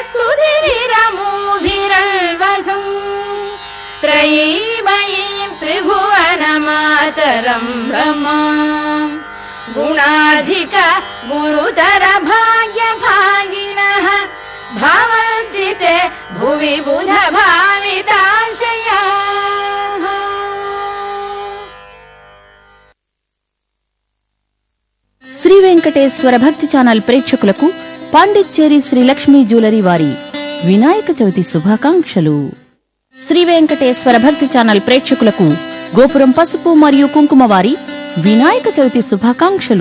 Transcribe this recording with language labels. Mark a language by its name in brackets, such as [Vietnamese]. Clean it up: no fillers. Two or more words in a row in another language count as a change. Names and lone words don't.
[Sanskrit] स्तुतिभिरमूभिरल्वघम् त्रयीमयीं त्रिभुवनमातरं रमाम् गुणाधिक गुरुतर भाग्यभागिनः भवन्ति ते भुवि बुध भाविताशयाः। [Telugu] శ్రీ వెంకటేశ్వర భక్తి ఛానల్ ప్రేక్షకులకు పాండిచ్చేరి శ్రీ లక్ష్మీ జ్యువెలరీ వారి వినాయక చవితి శుభాకాంక్షలు. శ్రీ వెంకటేశ్వర భక్తి ఛానల్ ప్రేక్షకులకు గోపురం పసుపు మరియు కుంకుమ వారి వినాయక చవితి శుభాకాంక్షలు.